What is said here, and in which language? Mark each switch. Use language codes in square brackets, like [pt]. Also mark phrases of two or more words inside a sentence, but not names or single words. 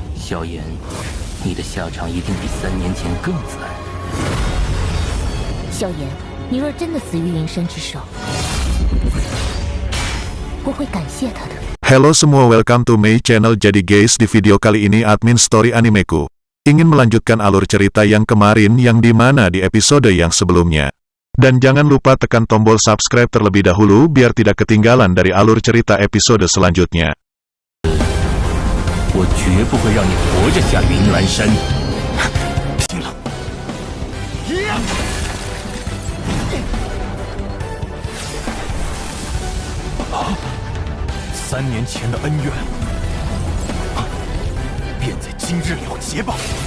[zh] 萧炎，你的下场一定比3年前更惨。萧炎，你若真的死于云深之手，我会感谢他的。 [id] Halo semua, [en] welcome to my channel. [id] Jadi guys, di video kali ini admin story animeku ingin melanjutkan alur cerita yang kemarin yang dimana di episode yang sebelumnya. Dan jangan lupa tekan tombol subscribe terlebih dahulu biar tidak ketinggalan dari alur cerita episode selanjutnya. [zh] 我绝不会让你活着下云岚山。拼了！3年前的恩怨，便在今日了结吧。